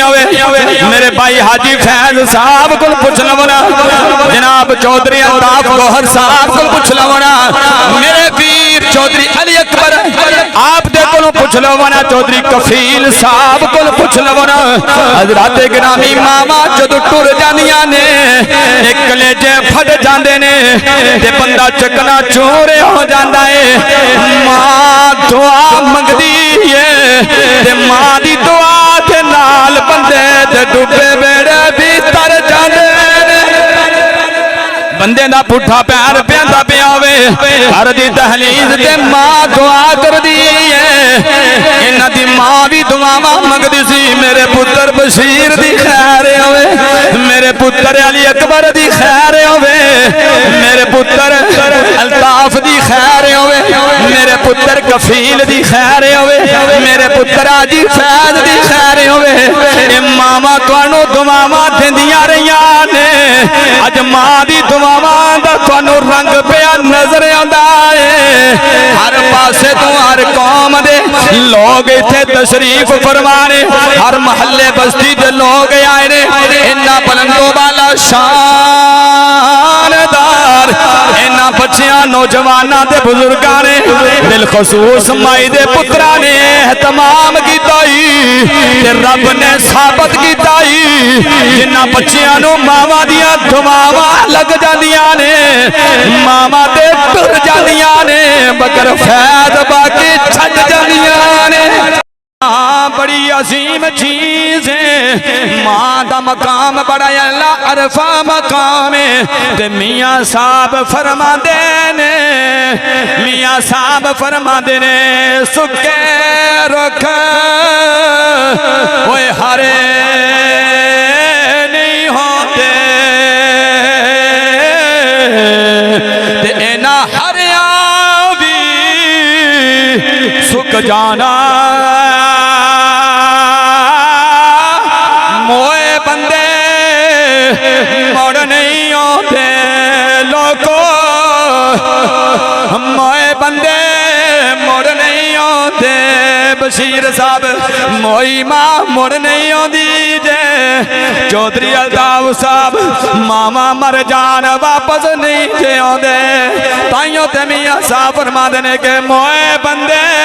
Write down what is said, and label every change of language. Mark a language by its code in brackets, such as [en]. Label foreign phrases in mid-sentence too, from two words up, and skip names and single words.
[pa] ہوئے میرے بھائی حاجی فیض صاحب کو پوچھ لونا جناب چودھری الطاف گوہر صاحب کو پوچھ لونا میرے پیر چودھری علی اکبر آپ دے کولوں پوچھ لو نا چودھری کفیل صاحب کول پوچھ لو نا حضرات گرامی ماما جدو ٹر جاندیاں نے ایک کلیجے پھٹ جاندے نے تے بندہ چکنا چورے ہو جاندا ہے ماں دعا منگدی ہے تے ماں دی دعا دے نال بندے تے ڈوبے بیڑے بھی تر جاندے بندے دا پٹھا پیار پیاندا پیا ہوے گھر دی دہلیز تے ماں دعا کر دی ہے انہاں دی ماں بھی دعاواں منگدی سی میرے پتر بشیر دی خیر ہوے میرے پتر علی اکبر دی خیر ہوے میرے پتر الطاف دی خیر ہوے میرے پتر کفیل دی خیر ہوے میرے پتر آجی فیض دی خیر ہوے اے ماما تانوں دعاواں دیندیاں رہیاں نے اج ماں دی دعاواں دا تانوں رنگ پیا نظر آندا ہے ہر پاسے تو ہر قوم دے لوگ ایتھے تشریف فرمانے ہر محلے بستی دے لوگ آئے نے انہاں بلندوں والا شاندار انہاں بچیاں نوجواناں تے بزرگاں نے بالخصوص مائی دے پتراں نے اہتمام کیتا تے رب نے ثابت کیتا جنہاں بچیاں نو ماواں دیاں دعاواں لگ جاندیاں نے ماما تے ٹر جاندیاں نے مگر فیض باقی چھڈ جاندیاں نے بڑی عظیم چیز ہے ماں دا مقام بڑا اللہ عرفہ مقام ہے تے میاں صاحب فرما دے نے میاں صاحب فرما دے نے سکے رکھ ہوئے ہرے نہیں ہوتے تے اینا ہریاں بھی سک جانا موئے بندے مڑ نہیں ہوتے لوگوں موئے بندے مڑ نہیں ہوتے بشیر صاحب موئی ماں مڑ نہیں ہوندی جے چودھری الطاف صاحب ماما مر جان واپس نہیں جے ہوندے تائیوں تے میاں صاحب فرما دینے کہ موئے بندے